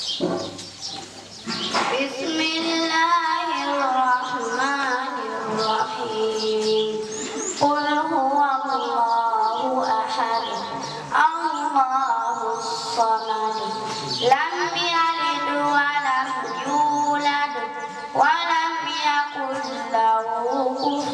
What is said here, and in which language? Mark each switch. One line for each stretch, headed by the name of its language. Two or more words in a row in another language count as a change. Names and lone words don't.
Arabic: بسم الله الرحمن الرحيم قل هو الله أحد الله الصمد لم يلد ولم يولد ولم يكن له